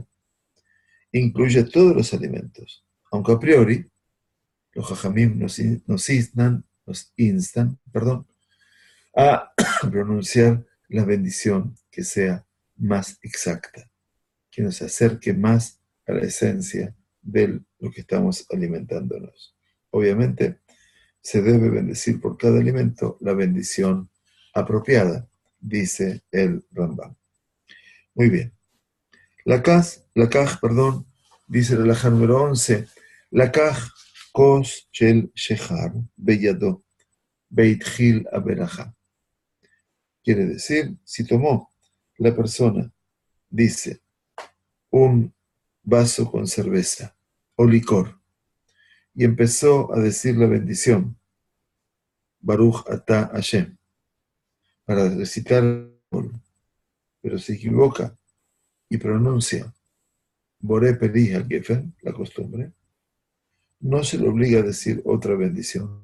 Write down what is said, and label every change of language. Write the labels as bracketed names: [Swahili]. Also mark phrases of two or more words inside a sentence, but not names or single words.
[Spanish] Incluye todos los alimentos, aunque a priori los jajamim nos instan, a pronunciar la bendición que sea más exacta, que nos acerque más a la esencia de lo que estamos alimentándonos. Obviamente, se debe bendecir por cada alimento la bendición apropiada, dice el Rambam. Muy bien. Lakaj, dice el halajá número 11, [Hebrew] לקח כוס של שכר בידו והתחיל הברכה. [Spanish] Quiere decir, si tomó la persona, dice, un vaso con cerveza o licor y empezó a decir la bendición, [Hebrew] ברוך אתה השם, [Spanish] para recitar, pero se equivoca y pronuncia [Hebrew] בורא פרי הגפן, [Spanish] la costumbre, no se le obliga a decir otra bendición.